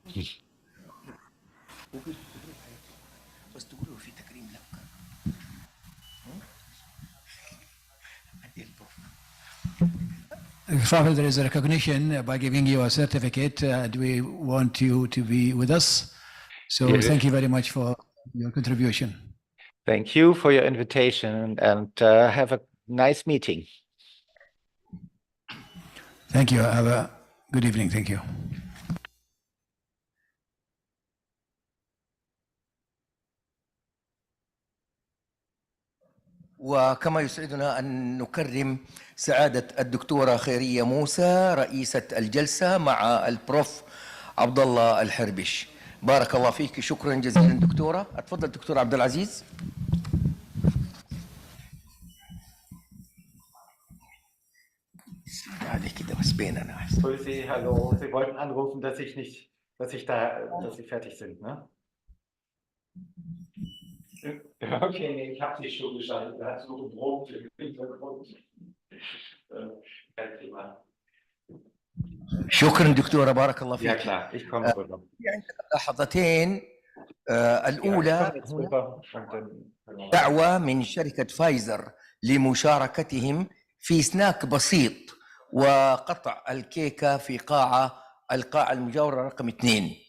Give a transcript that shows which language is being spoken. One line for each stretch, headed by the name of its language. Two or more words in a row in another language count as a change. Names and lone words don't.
English: Father, there is a recognition by giving you a certificate. Do we want you to be with us? So Yes. thank you very much for your contribution. Thank you for your invitation and have a nice meeting. Thank you. Have a good evening. Thank you.
Arabic: وكما يسعدنا أن نكرم سعادة الدكتورة خيرية موسى رئيسة الجلسة مع البروف عبد الله الحربش. بارك الله فيك. شكرا جزيلا دكتورة. أتفضل دكتور عبد العزيز. هذه كده بس بيننا.
German: Grüß Sie, hallo. Sie wollten anrufen, dass Sie fertig sind, ne? Okay, ich habe Sie schon geschaltet. Da hat so gebrummt im Hintergrund. Kein Thema.
Arabic: شكرا دكتورة بارك الله فيك.
German: Ja klar, ich komme rüber.
Arabic: عندك ملاحظتين. الأولى دعوة من شركة فايزر لمشاركتهم في سناك بسيط وقطع الكيكة في القاعة المجاورة رقم 2.